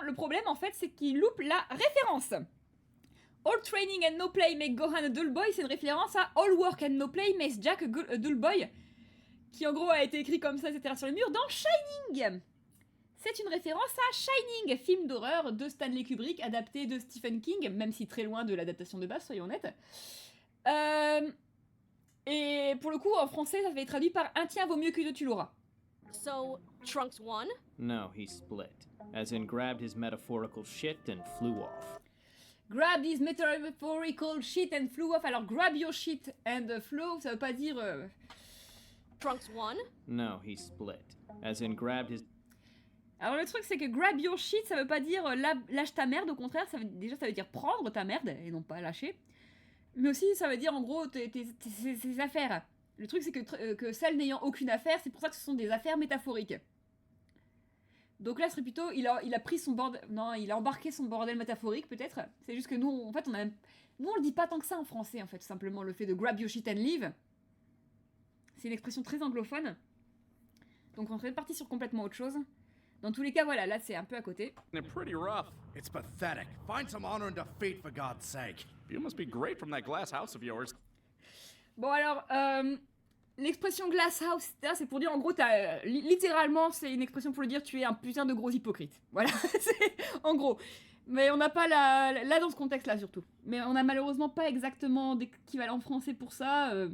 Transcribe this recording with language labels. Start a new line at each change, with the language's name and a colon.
French: Le problème en fait c'est qu'il loupe la référence.
English: All training and no play make Gohan a dull boy,
French: c'est une référence à
English: All work and no play makes Jack a dull boy,
French: qui en gros a été écrit comme ça, etc. sur les murs dans Shining. C'est une référence à Shining, film d'horreur de Stanley Kubrick, adapté de Stephen King, même si très loin de l'adaptation de base, soyons honnêtes. Et pour le coup, en français, ça fait traduit par un tien vaut mieux que deux, tu l'auras.
English: So, Trunks won? No, he split. As in, grabbed his metaphorical shit and flew off. Grab his metaphorical shit and flew off.
French: Alors,
English: grab your shit and flow,
French: ça veut pas dire...
English: Trunks won? No, he split. As in, grabbed his...
French: Alors le truc c'est que
English: grab your shit
French: ça veut pas dire lâche ta merde, au contraire déjà ça veut dire prendre ta merde et non pas lâcher. Mais aussi ça veut dire en gros tes affaires. Le truc c'est que Cell n'ayant aucune affaire, c'est pour ça que ce sont des affaires métaphoriques. Donc là ce serait plutôt il a pris son bordel, non il a embarqué son bordel métaphorique peut-être. C'est juste que nous en fait nous on le dit pas tant que ça en français en fait, tout simplement le fait de
English: grab your shit and leave.
French: C'est une expression très anglophone. Donc on serait parti sur complètement autre chose. Dans tous les cas, voilà, là c'est un peu à côté.
English: They're pretty rough. It's pathetic. Find some honor and defeat, for God's sake. You must be great from that glass house of yours.
French: Bon alors, l'expression glass house, c'est pour dire en gros, littéralement c'est une expression pour le dire tu es un putain de gros hypocrite. Voilà, c'est en gros. Mais on n'a pas là dans ce contexte-là surtout. Mais on n'a malheureusement pas exactement d'équivalent français pour ça.